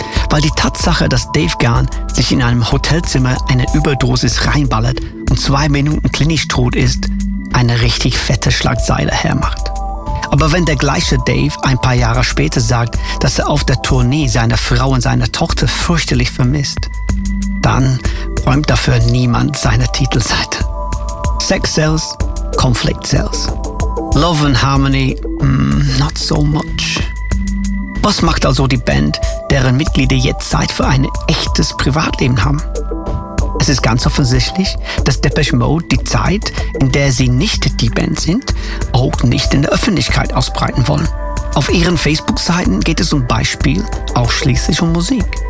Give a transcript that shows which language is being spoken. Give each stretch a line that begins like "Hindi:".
German: Weil die Tatsache, dass Dave Gahan sich in einem Hotelzimmer eine Überdosis reinballert und 2 Minuten klinisch tot ist, eine richtig fette Schlagzeile hermacht. Aber wenn der gleiche Dave ein paar Jahre später sagt, dass er auf der Tournee seine Frau und seine Tochter fürchterlich vermisst, dann räumt dafür niemand seine Titelseite.
English: Sex Sells, Conflict Sells. Love and Harmony, not so much.
German: Was macht also die Band, deren Mitglieder jetzt Zeit für ein echtes Privatleben haben? Es ist ganz offensichtlich, dass Depeche Mode die Zeit, in der sie nicht die Band sind, auch nicht in der Öffentlichkeit ausbreiten wollen. Auf ihren Facebook-Seiten geht es zum Beispiel ausschließlich um Musik.